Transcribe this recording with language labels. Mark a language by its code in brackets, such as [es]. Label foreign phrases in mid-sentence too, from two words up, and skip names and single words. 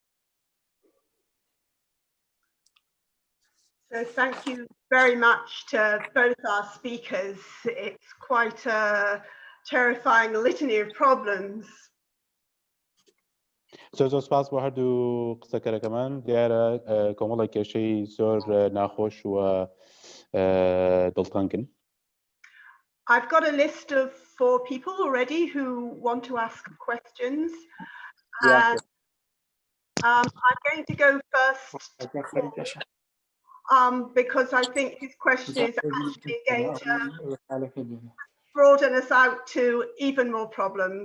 [en] So thank you very much to both our speakers. It's quite a terrifying litany of problems. [ckb] زۆر سپاس بۆ هەردوو قسەکەرەکەمان دیارە کۆمەڵێک کێشەی زۆر ناخۆش و دڵتەنگن. [en] I've got a list of 4 people already who want to ask questions. And, I'm going to go first. Because I think his question is actually going to broaden us out to even more problems.